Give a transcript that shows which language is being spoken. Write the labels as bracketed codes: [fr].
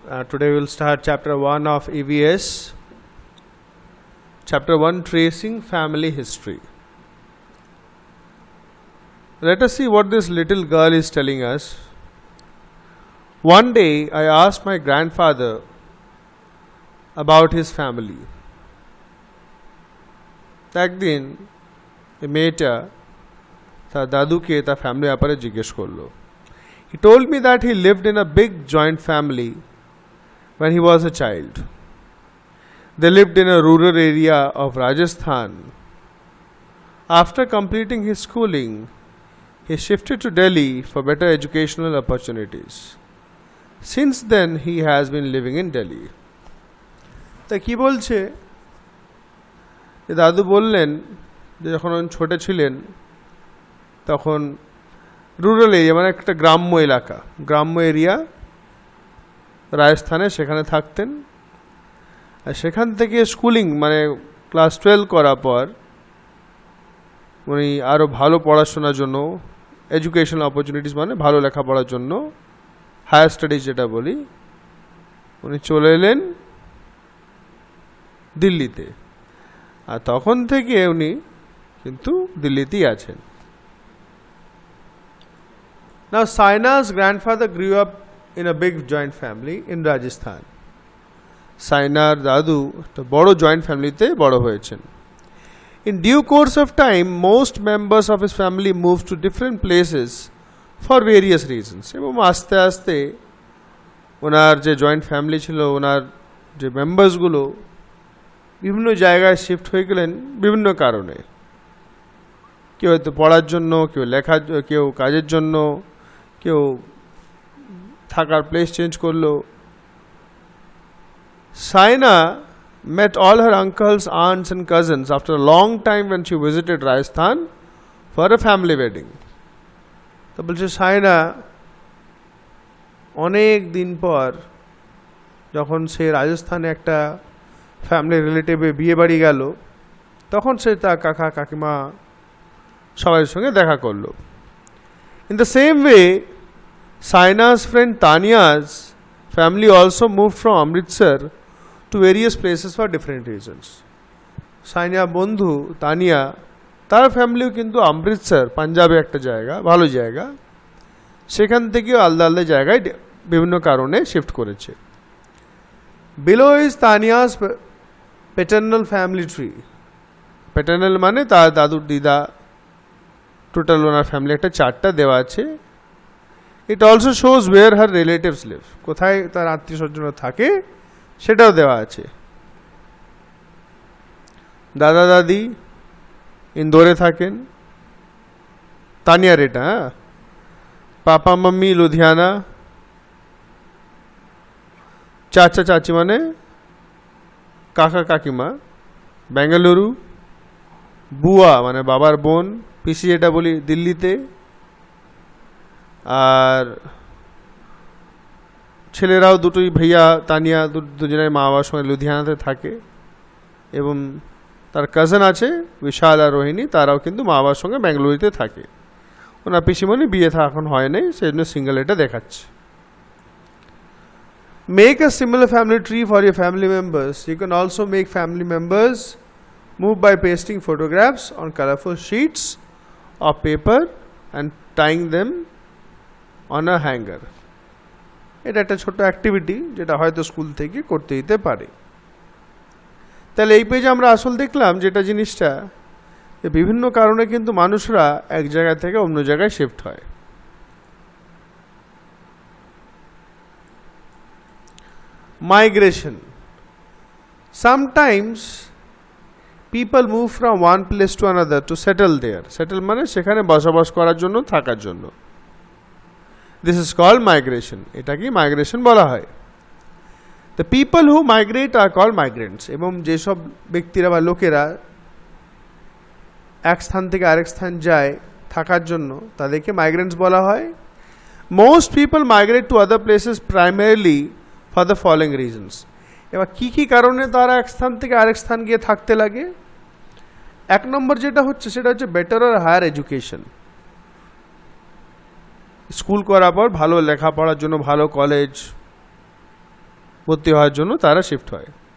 [en] Today we will start Chapter 1 of EVS. Chapter 1, Tracing Family History. Let us see what this little girl is telling us. One day I asked my grandfather about his family. [bn] একদিন এই মেয়েটা তার দাদুকে তার ফ্যামিলির ব্যাপারে জিজ্ঞেস করলো. [en] He told me that he lived in a big joint family when he was a child. They lived in a rural area of Rajasthan. After completing his schooling, he shifted to Delhi for better educational opportunities. Since then, he has been living in Delhi. [bn] তা কি বলছে? দাদু বললেন যে যখন ছোট ছিলেন তখন রুরাল এরিয়া মানে একটা গ্রাম্য এলাকা, গ্রাম্য এরিয়া রাজস্থানে সেখানে থাকতেন। আর সেখান থেকে স্কুলিং মানে ক্লাস 12 করার পর উনি আরও ভালো পড়াশোনার জন্য এডুকেশনাল অপরচুনিটিস মানে ভালো লেখাপড়ার জন্য হায়ার স্টাডিজ যেটা বলি উনি চলে এলেন দিল্লিতে। আর তখন থেকে উনি কিন্তু দিল্লিতেই আছেন। [en] Now Saina's grandfather grew up in a big joint family in Rajasthan. [bn] সাইনার দাদু একটা বড় জয়েন্ট ফ্যামিলিতে বড় হয়েছেন। [en] In due course of time, most members of his family moved to different places for various reasons. [bn] এবং আস্তে আস্তে ওনার যে জয়েন্ট ফ্যামিলি ছিল ওনার যে মেম্বার্সগুলো বিভিন্ন জায়গায় শিফট হয়ে গেলেন বিভিন্ন কারণে। কেউ হয়তো পড়ার জন্য, কেউ লেখার, কেউ কাজের জন্য, কেউ থাকার প্লেস চেঞ্জ করলো। [en] Saina met all her uncles, aunts and cousins after a long time when she visited Rajasthan for a family wedding. [bn] তো বলছে সাইনা অনেক দিন পর যখন সে রাজস্থানে একটা ফ্যামিলি রিলেটিভে বিয়ে বাড়ি গেল তখন সে তার কাকা কাকিমা সবার সঙ্গে দেখা করলো। [en] In the same way, Saina's friend Tania's family also moved from Amritsar to various places for different reasons. [bn] Saina বন্ধু তানিয়া তার ফ্যামিলিও কিন্তু অমৃতসর পাঞ্জাবে একটা জায়গা, ভালো জায়গা, সেখান থেকেও আলাদা আলাদা জায়গায় বিভিন্ন কারণে শিফট করেছে। [en] Below is Tania's paternal family tree. [bn] Paternal মানে তার দাদুর দিদা, টোটাল ওনার ফ্যামিলি একটা চার্টটা দেওয়া আছে। [en] it also shows where her relatives live, [bn] কোথায় তার আত্মীয় স্বজনরা থাকে সেটাও দেওয়া আছে। দাদা দাদি ইন্দোরে থাকেন, তানিয়ার এটা, পাপা মাম্মি লুধিয়ানা, চাচা চাচি মানে কাকা কাকিমা বেঙ্গালুরু, বুয়া মানে বাবার বোন পিসি যেটা বলি দিল্লিতে, আর ছেলেরাও দুটোই ভাইয়া তানিয়া দুজনের মা বাবার সঙ্গে লুধিয়ানাতে থাকে, এবং তার কাজিন আছে বিশাল আর রোহিণী, তারাও কিন্তু মা বাবার সঙ্গে বেঙ্গালুরুতে থাকে। ওনার পিসিমণি বিয়ে এখন হয় নাই, সেই জন্য সিঙ্গেল এটা দেখাচ্ছে। [en] Make a similar family tree for your family members. You can also make family members move by pasting photographs on colorful sheets of paper and tying them on a hanger. [bn] এটা একটা ছোট activity যেটা হয়তো school থেকে করতে দিতে পারে। তাহলে এই পেজে আমরা আসল দেখলাম যেটা জিনিসটা যে বিভিন্ন কারণে কিন্তু মানুষরা এক জায়গা থেকে অন্য জায়গায় শিফট হয়। [en] Migration. Sometimes people move from one place to another to settle there. [bn] Settle মানে সেখানে বসবাস করার জন্য, থাকার জন্য। [en] This is called migration. [bn] এটাকে মাইগ্রেশন বলা হয়। [en] The people who migrate are called migrants. [bn] এবং যেসব ব্যক্তিরা বা লোকেরা এক স্থান থেকে আরেক স্থান যায় থাকার জন্য তাদেরকে মাইগ্রেন্টস বলা হয়। [en] Most people migrate to other places primarily for the following reasons. [bn] এবার কি কি কারণে তারা এক স্থান থেকে আরেক স্থান গিয়ে থাকতে লাগে? এক নম্বর যেটা হচ্ছে সেটা হচ্ছে বেটার আর হায়ার এডুকেশন। স্কুল করার পর ভালো লেখাপড়ার জন্য ভালো কলেজ ভর্তি হওয়ার জন্য তারা শিফট হয়।